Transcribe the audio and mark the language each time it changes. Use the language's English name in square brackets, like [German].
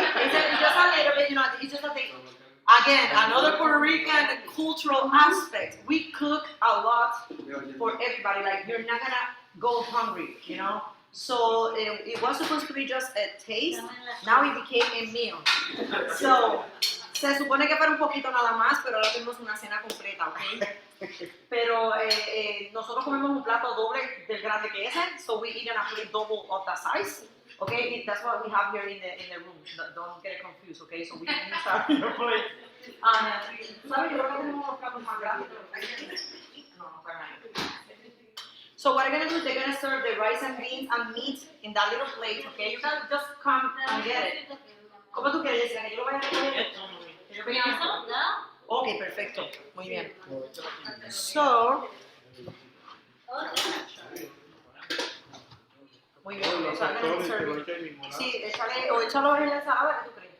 [English] It's just a little bit, you know, it's just a thing. Again, another Puerto Rican cultural aspect. We cook a lot for everybody. Like, you're not gonna go hungry, you know? So it was supposed to be just a taste. Now it became a meal. [Spanish] So, se supone que fuera un poquito nada más, pero ahora tenemos una cena completa, ¿ok? Pero nosotros comemos un plato doble del grande que ese, [English] so we eat in a plate double of that size. Okay, that's what we have here in the room. Don't get confused, okay? So we use our plate. [Spanish] ¿Sabes? Yo creo que tenemos unos platos más grandes, pero no, para nada. [English] So what I'm gonna do is they're gonna serve the rice and beans and meat in that little plate, okay? You can just come and get it. [Spanish] ¿Cómo tú quieres decir? ¿Que yo lo vaya a recoger? ¿Que yo pegue eso? Ok, perfecto. Muy bien. So, muy bien. O sea, [English] gonna serve it. [Spanish] Sí, échale, o échalo en la ensalada, ¿qué tú crees?